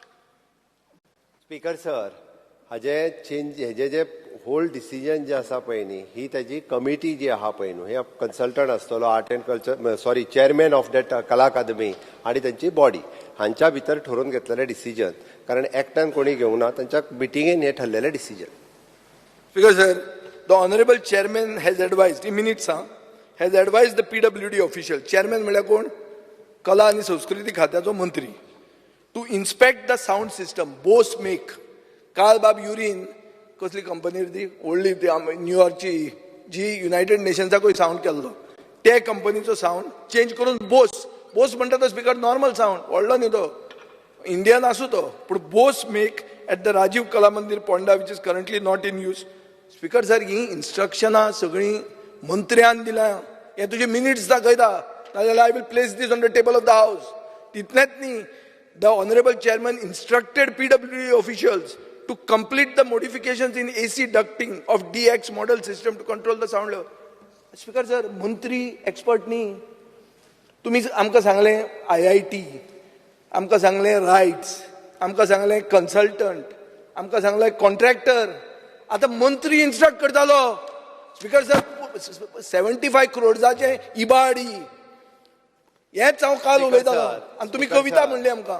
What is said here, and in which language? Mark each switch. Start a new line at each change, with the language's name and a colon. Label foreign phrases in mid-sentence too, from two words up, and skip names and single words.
Konkani: स्पीकर सर, हेजे जे
English: whole decision
Konkani: जे आसा पळय न्ही ही ताजी कमिटी जी आहा पळय न्हू, हे कन्सल्टंट आसतलो
English: art and culture chairman of that Kala Academy
Konkani: आनी तांची बॉडी हांच्या भितर ठरोवन घेतलेलें डिसिजन. कारण एकट्यान कोणी घेवंक ना, तांच्या मिटिंगेन हें ठरलेलें डिसिजन.
English: Because sir, the honorable chairman has advised, in minutes has advised the PWD official, chairman
Konkani: म्हळ्यार कोण? कला आणि संस्कृती खात्याचो मंत्री,
English: to inspect the sound system, Bose make.
Konkani: काल बाब युरीन कसली कंपनी ती व्हडली न्यूयॉर्कची जी युनायटेड नेशन्साकूय साऊंड केल्लो, ते कंपनीचो
English: sound change
Konkani: करून बोस म्हणटा तो स्पीकर
English: normal sound,
Konkani: व्हडलो न्ही तो, इंडियन आसूं तो, पूण
English: Bose make at the Rajiv Kala Mandir Ponda which is currently not in use.
Konkani: स्पीकर सर, ही इन्स्ट्रक्शनां सगळीं मंत्र्यान दिल्या. हे तुजे मिनिट्स दाखयता, नाजाल्यार
English: I will place this on the table of the house.
Konkani: तितलेंच न्ही,
English: the honourable chairman instructed PWD officials to complete the modifications in AC ducting of DX model system to control the sound level. Speaker sir,
Konkani: मंत्री एक्सपर्ट न्ही. तुम्ही आमकां सांगलें IIT, आमकां सांगलें रायट्स, आमकां सांगलें कन्सल्टंट, आमकां सांगलें कॉन्ट्रॅक्टर. आतां मंत्री इन्स्ट्रक्ट करतालो. स्पीकर सर, 75 crores इबाडी हेच हांव काल उलयतालो आनी तुमी कविता म्हणली आमकां.